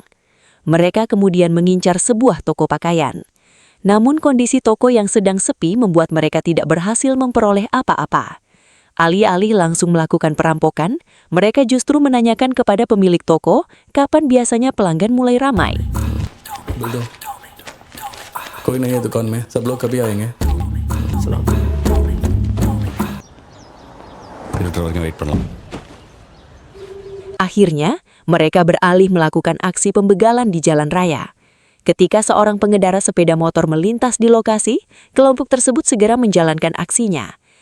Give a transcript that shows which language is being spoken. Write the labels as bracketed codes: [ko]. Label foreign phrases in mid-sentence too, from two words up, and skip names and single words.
[id] Mereka kemudian mengincar sebuah toko pakaian. Namun kondisi toko yang sedang sepi membuat mereka tidak berhasil memperoleh apa-apa. Alih-alih langsung melakukan perampokan, mereka justru menanyakan kepada pemilik toko kapan biasanya pelanggan mulai ramai. [hi] कोई नहीं है दुकान में, सब लोग कभी आएंगे? [id] Akhirnya, mereka beralih melakukan aksi pembegalan di jalan raya. Ketika seorang pengendara sepeda motor melintas di lokasi, kelompok tersebut segera menjalankan aksinya.